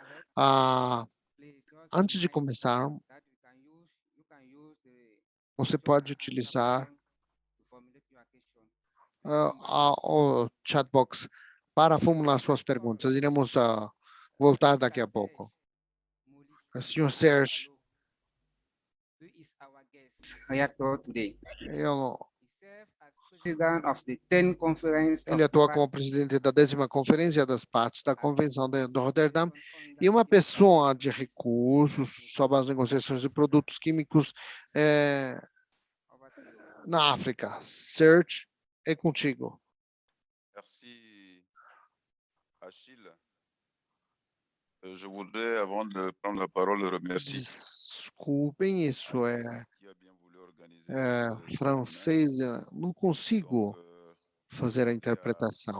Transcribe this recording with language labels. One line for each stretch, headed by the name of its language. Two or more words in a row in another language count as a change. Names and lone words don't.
Portuguese: Antes de começar, você pode utilizar o chat box para formular suas perguntas. Iremos voltar daqui a pouco. O senhor Serge
English: reactor today.
Portuguese: Eu-
English: He served as president of the 10th conference
Portuguese: Ele
English: of
Portuguese: atua como presidente da 10ª Conferência das Partes da Convenção de Roterdã e uma pessoa de recursos sobre as negociações de produtos químicos na África. Serge, é contigo.
French: Merci, Achille. Je voudrais, avant de prendre la parole, remercier
Portuguese: Desculpem, isso é
French: qui a bien voulu organiser ce séminaire.
Portuguese: francês, não consigo
French: Donc,
Portuguese: fazer a
French: demander
Portuguese: interpretação.